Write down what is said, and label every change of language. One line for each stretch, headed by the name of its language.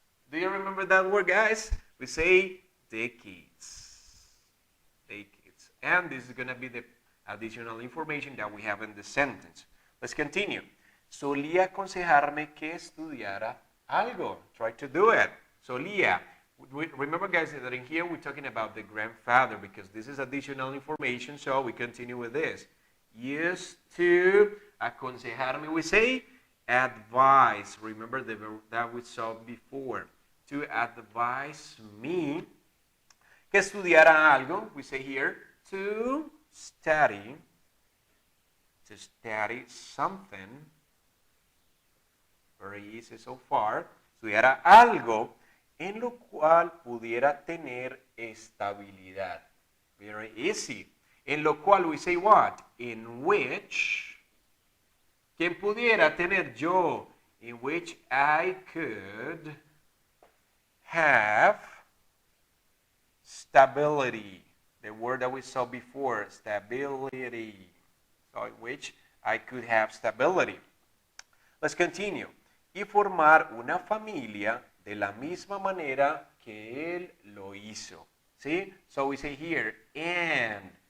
English: Do you remember that word, guys? We say decades. Decades. And this is going to be the additional information that we have in the sentence. Let's continue.
Spanish: Solía aconsejarme que estudiara algo.
English: Try to do it.
Spanish: Solía.
English: Remember, guys, that in here we're talking about the grandfather because this is additional information, so we continue with this. Used to aconsejarme, we say advise. Remember that we saw before. To advise me
Spanish: que estudiara algo,
English: we say here to study something. Very easy so far.
Spanish: Estudiara algo en lo cual pudiera tener estabilidad.
English: Very easy.
Spanish: En lo cual
English: we say what? In which.
Spanish: Quien pudiera tener yo.
English: In which I could have stability. The word that we saw before, stability. So in which I could have stability. Let's continue.
Spanish: Y formar una familia de la misma manera que él lo hizo. ¿Sí?
English: So we say here, and